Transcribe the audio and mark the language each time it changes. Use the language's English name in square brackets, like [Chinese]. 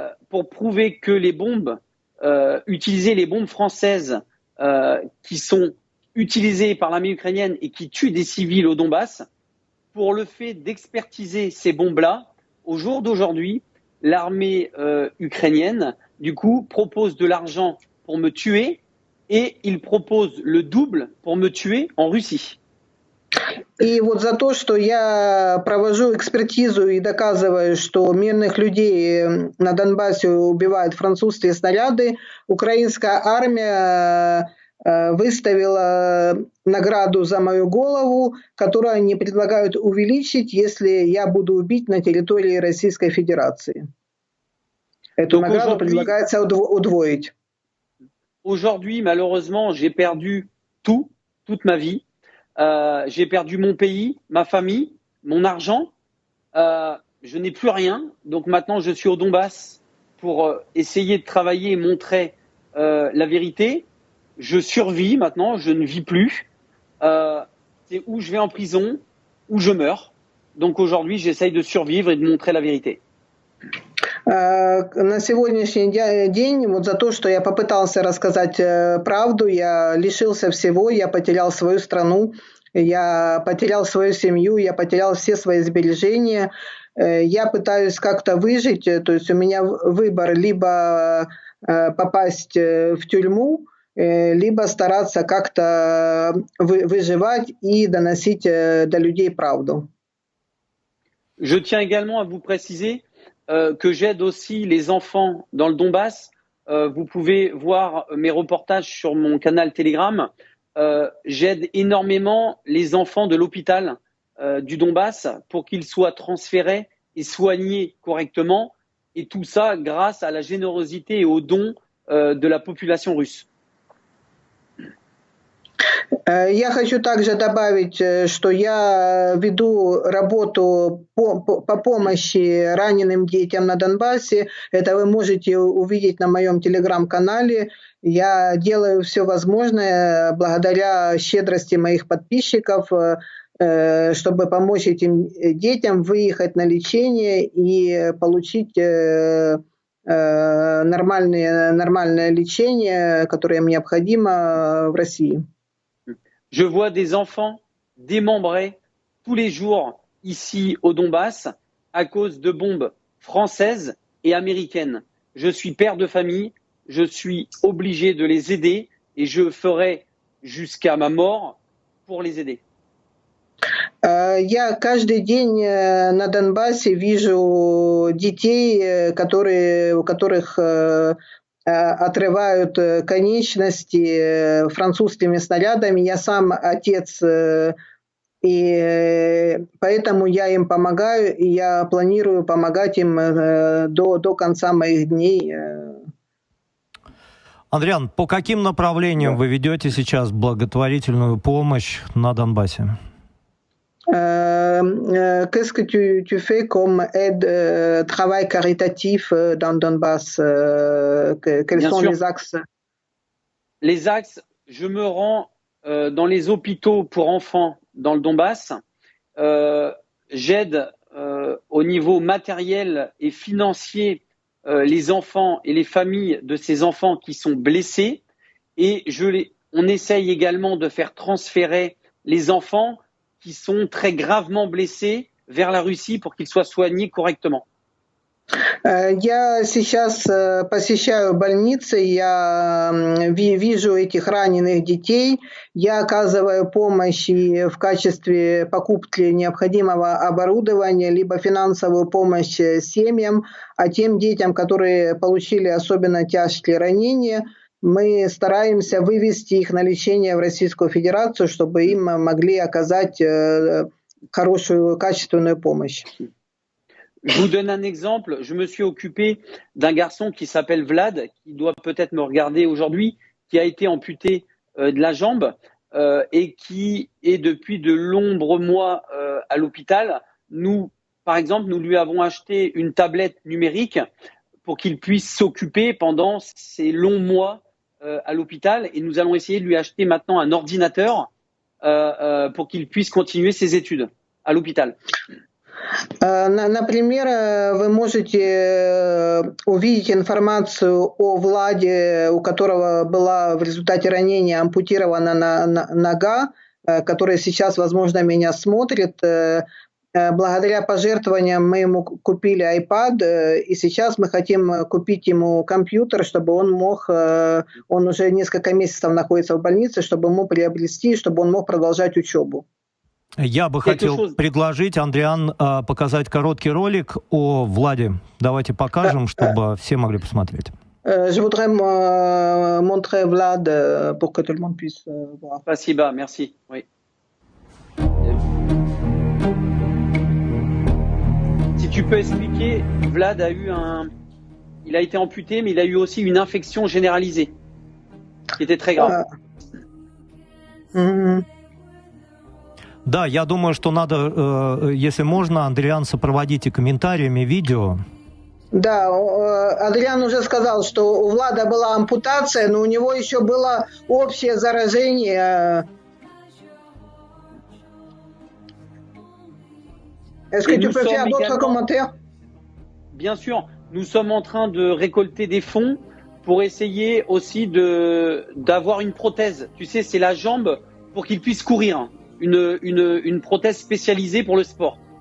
[French] Pour prouver que les bombes, utiliser les bombes françaises qui sont utilisées par l'armée ukrainienne et qui tuent des civils au Donbass, pour le fait d'expertiser ces bombes-là, au jour d'aujourd'hui, l'armée ukrainienne, du coup, propose de l'argent pour me tuer et il propose le double pour me tuer en Russie. [Russian] И за то, что я провожу экспертизу и доказываю, что мирных людей на Донбассе убивают французские снаряды, украинская армия выставила награду за мою голову, которую они предлагают увеличить, если я буду убит на территории Российской Федерации. Эту награду предлагается удвоить. [French] Aujourd'hui, malheureusement, j'ai perdu toute ma vie. J'ai perdu mon pays, ma famille, mon argent. Je n'ai plus rien. Donc maintenant, je suis au Donbass pour essayer de travailler et montrer la vérité. Je survis maintenant, je ne vis plus. C'est où je vais en prison, où je meurs. Donc aujourd'hui, j'essaye de survivre et de montrer la vérité. [Russian] На сегодняшний день вот за то, что я попытался рассказать правду, я лишился всего, я потерял свою страну, я потерял свою семью, я потерял все свои сбережения. Я пытаюсь как-то выжить, то есть у меня выбор либо попасть в тюрьму, либо стараться как-то выживать и доносить до людей правду. [French] Je tiens également à vous préciser que j'aide aussi les enfants dans le Donbass. Vous pouvez voir mes reportages sur mon canal Telegram. J'aide énormément les enfants de l'hôpital du Donbass pour qu'ils soient transférés et soignés correctement. Et tout ça grâce à la générosité et aux dons de la population russe. [Russian] Я хочу также добавить, что я веду работу по помощи раненым детям на Донбассе. Это вы можете увидеть на моем телеграм-канале. Я делаю все возможное благодаря щедрости моих подписчиков, чтобы помочь этим детям выехать на лечение и получить нормальное лечение, которое им необходимо в России. [French] Je vois des enfants démembrés tous les jours ici au Donbass à cause de bombes françaises et américaines. Je suis père de famille, je suis obligé de les aider et je ferai jusqu'à ma mort pour les aider. [Russian] Я каждый день на Донбассе вижу детей, у которых отрывают конечности французскими снарядами. Я сам отец, и поэтому я им помогаю, и я планирую помогать им до конца моих дней. Адриан, по каким направлениям вы ведете сейчас благотворительную помощь на Донбассе? [French] Qu'est-ce que tu fais comme aide, travail caritatif dans Donbass? Quels sont les axes? Les axes, je me rends dans les hôpitaux pour enfants dans le Donbass. J'aide au niveau matériel et financier les enfants et les familles de ces enfants qui sont blessés. Et on essaye également de faire transférer les enfants qui sont très gravement blessés vers la Russie pour qu'ils soient soignés correctement. [Russian] Я сейчас посещаю больницы, я вижу этих раненых детей, я оказываю помощь и в качестве покупки необходимого оборудования, либо финансовую помощь семьям, а тем детям, которые получили особенно тяжкие ранения, мы стараемся вывести их на lечение в Российскую Fédération, чтобы им могли оказать хорошую, качественную помощь. [French] Je vous donne un exemple. Je me suis occupé d'un garçon qui s'appelle Vlad, qui doit peut-être me regarder aujourd'hui, qui a été amputé de la jambe et qui est depuis de nombreux mois à l'hôpital. Nous, par exemple, nous lui avons acheté une tablette numérique pour qu'il puisse s'occuper pendant ces longs mois à l'hôpital. Et nous allons essayer de lui acheter maintenant un ordinateur pour qu'il puisse continuer ses études à l'hôpital. [Russian] Например, вы можете увидеть информацию о Владе, у которого была в результате ранения ампутирована нога, который сейчас, возможно, меня смотрит. Благодаря пожертвованиям мы ему купили iPad, и сейчас мы хотим купить ему компьютер, чтобы он мог, он уже несколько месяцев находится в больнице, чтобы ему приобрести, чтобы он мог продолжать учебу. Я бы хотел предложить, Адриан, показать короткий ролик о Владе. Давайте покажем, чтобы все могли посмотреть. [French] Je voudrais montrer Vlad pour que tout le monde puisse voir. [Russian] Спасибо, [French] merci. Oui. Si tu peux expliquer, Vlad il a été amputé, mais il a eu aussi une infection généralisée qui était très grave. [Russian] Да, я думаю, что надо, если можно, Андриан, сопроводите комментариями видео. Да, Адриан уже сказал, что у Влада была ампутация, но у него еще было общее заражение. [French] Est-ce que tu peux faire d'autres commentaires? Bien sûr, nous sommes en train de récolter des fonds pour essayer aussi d'avoir une prothèse. Tu sais, c'est la jambe pour qu'il puisse courir. Une prothèse spécialisée pour le sport.